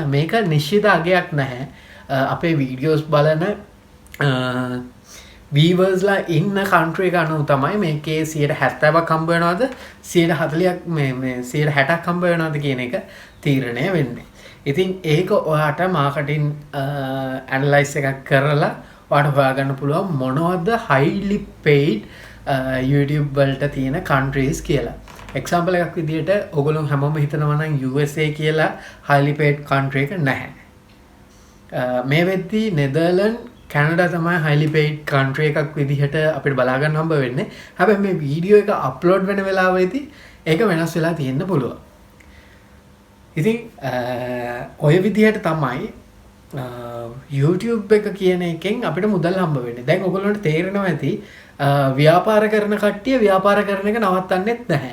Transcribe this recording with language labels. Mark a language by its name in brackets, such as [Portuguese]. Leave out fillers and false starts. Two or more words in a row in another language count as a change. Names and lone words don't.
[Sinhala] මේක නිශ්චිත අගයක් නැහැ. අපේ videos බලන viewers ලා ඉන්න country එක අනුව තමයි මේකේ 70%ක් හම්බ වෙනවද 140ක් මේ 60%ක් හම්බ වෙනවද කියන එක තීරණය වෙන්නේ. ඉතින් ඒක ඔයාට [English] marketing analysis [Sinhala] එකක් කරලා ඔයාට හොයාගන්න පුළුවන් මොනවද [English] highly paid YouTube [Sinhala] වලට තියෙන countries කියලා. example එකක් විදිහට ඔයගොල්ලෝ හැමෝම හිතනවා නම් USA කියලා [English] highly paid country [Sinhala] එක නැහැ. මේ වෙද්දී නෙදර්ලන්ඩ් කැනඩා තමයි [English] highly paid country [Sinhala] එකක් විදිහට අපිට බලා ගන්න හම්බ වෙන්නේ. හැබැයි මේ වීඩියෝ එක අප්ලෝඩ් වෙන වෙලාවෙදී ඒක වෙනස් වෙලා තියෙන්න පුළුවන්. ඉතින් ඔය විදිහට තමයි YouTube එක කියන එකෙන් අපිට මුදල් හම්බ වෙන්නේ. දැන් ඔයගොල්ලන්ට තේරෙනවා ඇති ව්‍යාපාර කරන කට්ටිය ව්‍යාපාර කරන එක නවත්තන්නෙත් නැහැ.